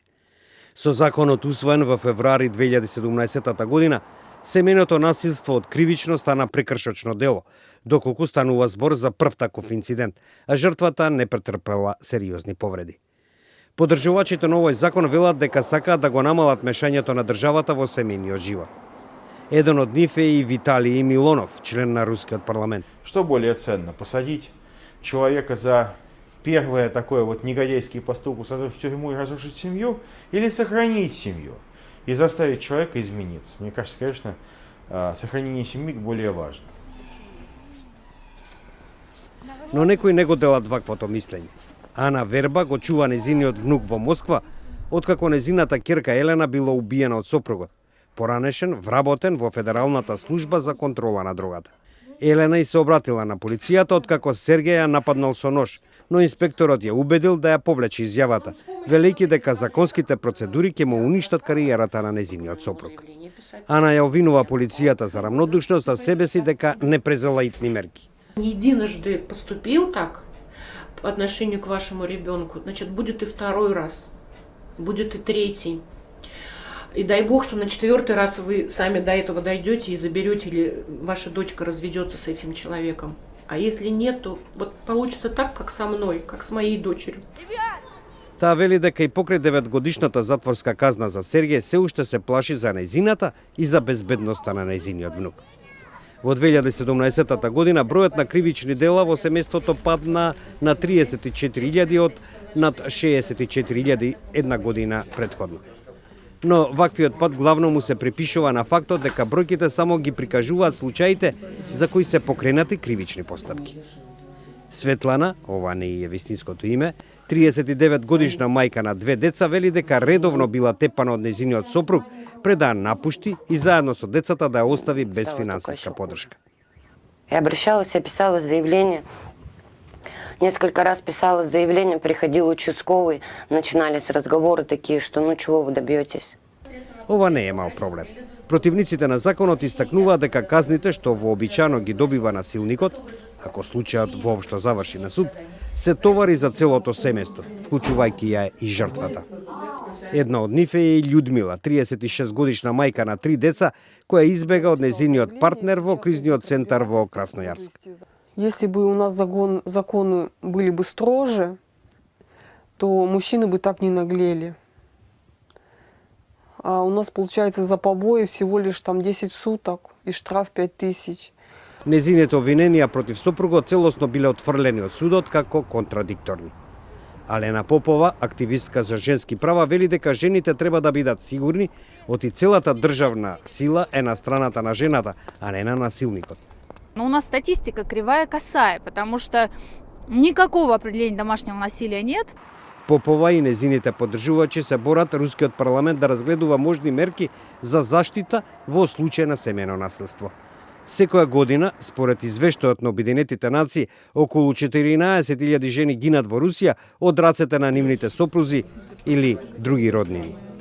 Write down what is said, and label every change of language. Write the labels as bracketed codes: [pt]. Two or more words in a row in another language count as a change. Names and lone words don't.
[mk] Со законот усвоен во февруари 2017 година, семејното насилство од кривично стана прекршочно дело, доколку станува збор за прв таков инцидент, а жртвата не претрпела сериозни повреди. Поддржувачите на овој закон велат дека сакаат да го намалат мешањето на државата во семејниот живот. Еден од нив е и Виталий Милонов, член на рускиот парламент. [ru] Что более ценно, посадить человека за первое такое вот негодяйский поступок, сажать в тюрьму и разрушить семью, или сохранить семью и заставить человека измениться? Мне кажется, конечно, сохранение семьи более важно. [mk] Но некои не го делат ваквото мислење. Ана Верба го чува незиниот внук во Москва, откако незината ќерка Елена била убиена од сопругот, поранешен, вработен во Федералната служба за контрола на дрогата. Елена и се обратила на полицијата откако Сергеј ја нападнал со нож, но инспекторот ја убедил да ја повлече изјавата, велејќи дека законските процедури ќе му уништат кариерата на незиниот сопруг. Ана ја обвинува полицијата за равнодушност, а себе си дека не презела итни мерки. [ru] Не единожды поступил так, по отношению к вашему ребенку, значит, будет и второй раз, будет и третий. И дай бог, что на 4-й раз вы сами до этого дойдете и заберете, или ваша дочка разведется с этим человеком. А если нет, то вот получится так, как со мной, как с моей дочерью. [mk] Таа вели дека и покрај 9-годишната затворска казна за Сергеј се уште се плаши за нејзината и за безбедноста на нејзиниот внук. Во 2017 година бројот на кривични дела во семејството падна на 34.000 од над 64.000 една година претходно. Но ваквиот пат главно му се припишува на фактот дека бројките само ги прикажуваат случаите за кои се покренати кривични постапки. Светлана, ова не е вистинското име, 39 годишна мајка на 2 деца, вели дека редовно била тепана од нејзиниот сопруг пред да ја напушти и заедно со децата да ја остави без финансиска поддршка. [ru] Я обращалась, я писала заявление. Несколько раз писала заявление, приходил участковый, начинались разговоры такие, что ну чего вы добьетесь. [mk] Ова не е мал проблем. Противниците на законот истакнуваат дека казните што вообичано ги добива насилникот, ако случајот воопшто заврши на суд, се товари за целото семејство, вклучувајќи ја и жртвата. Една од нив е и Људмила, 36 годишна мајка на 3 деца, која избега од нејзиниот партнер во кризниот центар во Краснојарск. [ru] Если бы у нас законы были бы строже, то мужчины бы так не наглели. А у нас, получается, за побои всего лишь там 10 суток и штраф 5000. [mk] Незините обвиненија против сопругот целосно биле отфрлени од судот како контрадикторни. Алена Попова, активистка за женски права, вели дека жените треба да бидат сигурни оти целата државна сила е на страната на жената, а не на насилникот. [ru] Но у нас статистика кривая косая, потому что никакого определения домашнего насилия нет. [mk] Попова и незините поддржувачи се борат рускиот парламент да разгледува можни мерки за заштита во случај на семејно насилство. Секоја година, според извештајот на Обединетите нации, околу 14.000 жени гинат во Русија од рацете на нивните сопрузи или други роднини.